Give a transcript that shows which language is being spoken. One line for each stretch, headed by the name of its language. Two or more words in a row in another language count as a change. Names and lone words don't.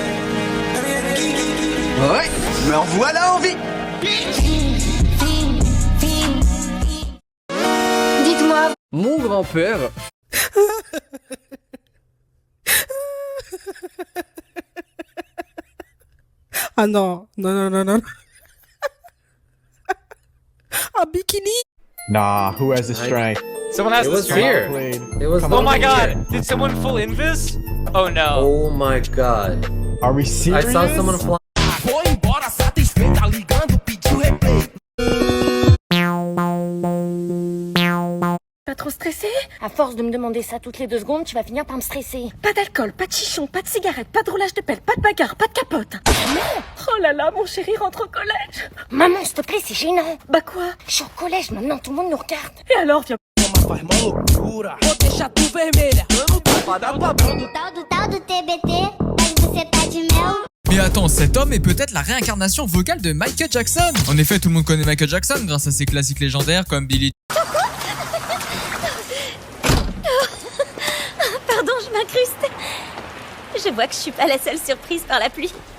French: Ouais, me revoilà en vie. Dites-moi, Mon grand-père. Ah non, non, non, non, non.
English: A bikini? Nah, who has the strength? Someone has It the was strength. fear. It was. Oh my god! Did someone full invis? Oh no. Oh my god. Are we I serious? saw someone fly.
Portuguese: Foi embora, satisfeita, ligando, pediu replay.
French: Pas trop stressé? À force de me demander ça toutes les 2 secondes, tu vas finir par me stresser. Pas d'alcool, pas de chichon, pas de cigarette, pas de roulage de pelle, pas de bagarre, pas de capote. Oh là là, mon chéri rentre au collège. Maman, s'il te plaît, c'est gênant. Bah quoi? Je suis au collège maintenant, tout le monde nous regarde. Et alors, viens.
Portuguese: Vou deixar tu vermelha. Tal do TBT, mas você tá de mel.
French: Mais attends, cet homme est peut-être la réincarnation vocale de Michael Jackson. En effet, tout le monde connaît Michael Jackson grâce à ses classiques légendaires comme Billy. Pardon, je m'incruste. Je vois que je suis pas la seule surprise par la pluie.